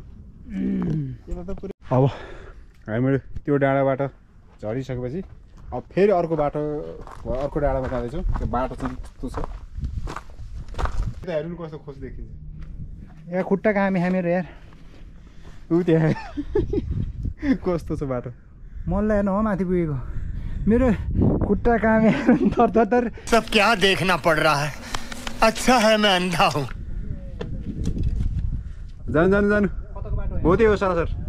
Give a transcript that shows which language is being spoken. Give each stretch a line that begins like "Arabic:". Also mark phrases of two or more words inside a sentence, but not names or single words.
Nepali: अब हामीले त्यो डाँडाबाट झरिसकेपछि अब फेरि अर्को डाँडामा जाँदैछौँ। त्यो बाटो चाहिँ त्यस्तो छ। यता हेर्नु कस्तो खोज देखिन्छ। यहाँ खुट्टा कामी मेरो यार। ऊ त्यहाँ कस्तो छ बाटो। मलाई हेर्नु हो माथि पुगेको मेरो खुट्टा कामे तर
Hindi: सब क्या देखना पड़ रहा है। अच्छा है मैं अंधा हूँ।
Nepali: जानु हो त्यही हो सर।